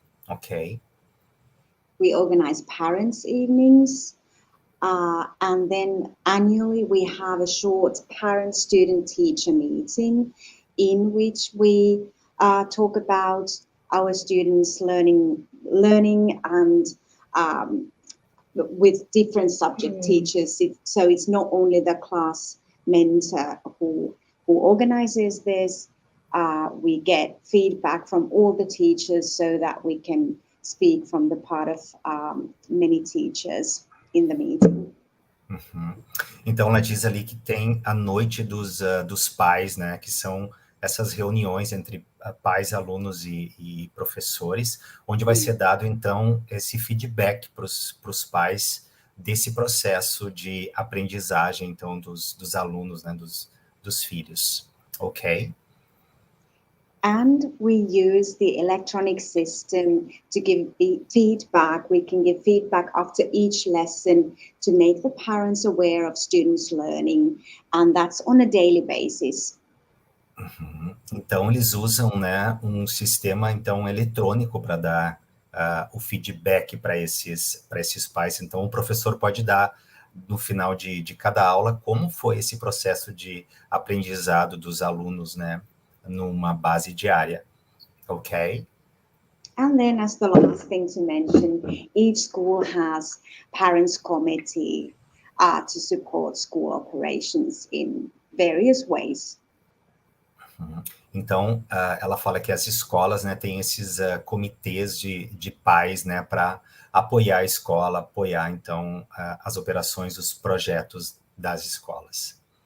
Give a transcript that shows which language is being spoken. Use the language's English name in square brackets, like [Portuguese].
[English] Ok. We organize parents' evenings, and then annually we have a short parent-student-teacher meeting in which we talk about our students learning and with different subject teachers. So it's not only the class mentor who organizes this. We get feedback from all the teachers so that we can speak from the part of many teachers in the meeting. [Portuguese] Então, ela diz ali que tem a noite dos pais, né, que são essas reuniões entre pais, alunos e professores, onde vai ser dado, então, esse feedback para os pais desse processo de aprendizagem, então, dos alunos, né, dos filhos, ok? [English] And we use the electronic system to give feedback. We can give feedback after each lesson to make the parents aware of students' learning, and that's on a daily basis. Uhum. [Portuguese] Então, eles usam, né, um sistema, então, eletrônico para dar o feedback para esses pais. Então, o professor pode dar, no final de cada aula, como foi esse processo de aprendizado dos alunos, né, numa base diária, ok? [English] And then, as the last thing to mention, each school has parents' committee to support school operations in various ways. [Portuguese] Então, ela fala que as escolas, né, têm esses comitês de pais, né, para apoiar a escola, apoiar, então, as operações, os projetos das escolas.